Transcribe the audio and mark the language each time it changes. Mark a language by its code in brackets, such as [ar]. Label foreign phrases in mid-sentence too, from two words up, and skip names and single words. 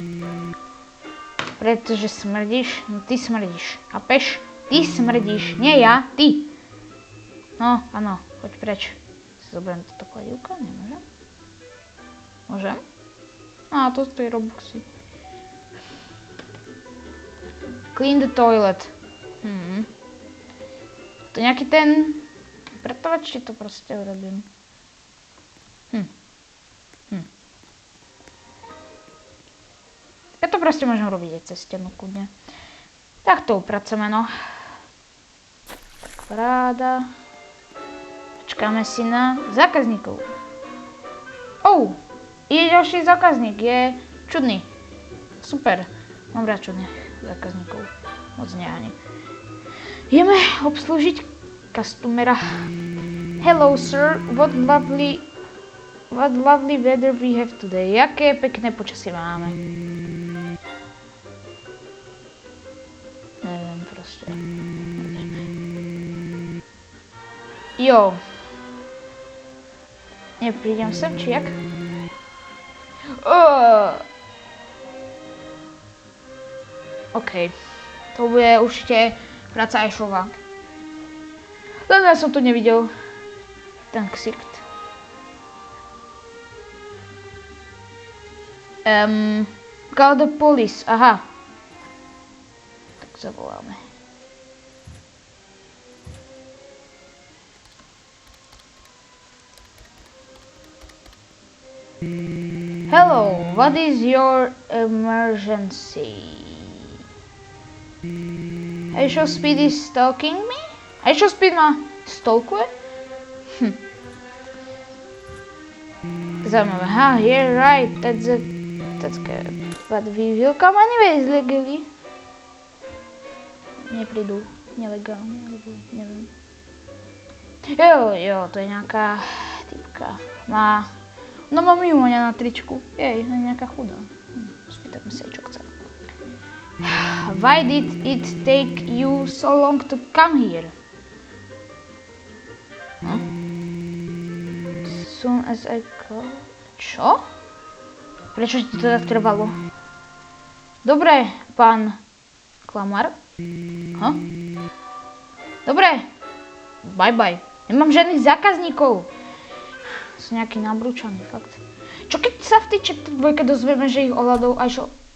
[sk] Pretože smrdíš? No ty smrdíš. Chápeš? Ty smrdíš, nie ja, ty. No, áno, choď preč. Si zoberiem toto kladivko, nemôžem? Môžem? To stojí robuxy. [en] Clean the toilet. [sk] To nejaký ten pretovač, či to proste urobím. Ja to proste môžem robiť aj cez stenu kľudne. Tak to upracujeme, no. Tak paráda. Počkáme si na zákazníkov. Je ďalší zákazník, je čudný. Super, mám rád čudných zákazníkov. Moc nie ani. Ideme obslúžiť customera. [en] Hello sir, what lovely weather we have today. [sk] Jaké pekné počasie máme. Neviem proste. Jo. Neprídem sem, či jak? OK. To bude určite práca iShowa. Len ja som to nevidel. Ten ksicht. [en] Call the police. [sk] Aha. Tak zavoláme. [en] Hello, what is your emergency? iShow Speed is stalking me? [sk] iShow Speed ma stalkuje? Zaujímavé. [en] You're right, that's good. But we will come anyways legally. [sk] Neprídu nelegálne, alebo neviem. Jo, to je nejaká typka. No má mimoňa na tričku. Jej, nejaká chudá. Spýtame sa, čo chce. [en] Why did it take you so long to come here? Soon as I called. [sk] Čo? Prečo ti to tak trvalo? Dobre, pán Klamar. Dobre. [en] Bye bye. [sk] Nemám žiadnych zákazníkov. Sú nejakí nabrúčaní, fakt. Čo keď sa v tej chapter 2 dozvieme, že ich ohľadol aj čo...